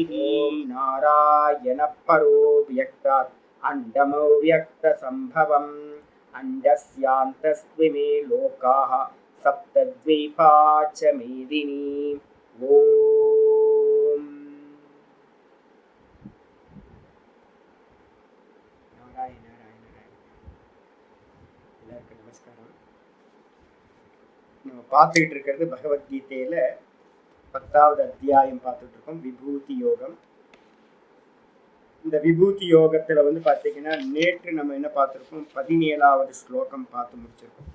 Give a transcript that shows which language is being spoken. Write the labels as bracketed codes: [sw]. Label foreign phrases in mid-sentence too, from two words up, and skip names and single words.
[sa] ओम नारायण परो व्यक्तात् अंडमव्यक्त संभवम् अंडस्यान्तस्त्विमे लोकाः सप्तद्वीपा च मेदिनी। ओम नारायण नारायण नारायण। [ta] எல்லாருக்கும் நமஸ்காரம். நம்ம பார்த்துக்கிட்டு இருக்கிறது பகவத்கீதையில 10வது அத்தியாயம் பார்த்துட்டு இருக்கோம், விபூதி யோகம். இந்த விபூதி யோகத்துல பார்த்தீங்கன்னா நேற்று நம்ம என்ன பார்த்துருக்கோம், 17வது ஸ்லோகம் பார்த்து முடிச்சிருக்கோம்.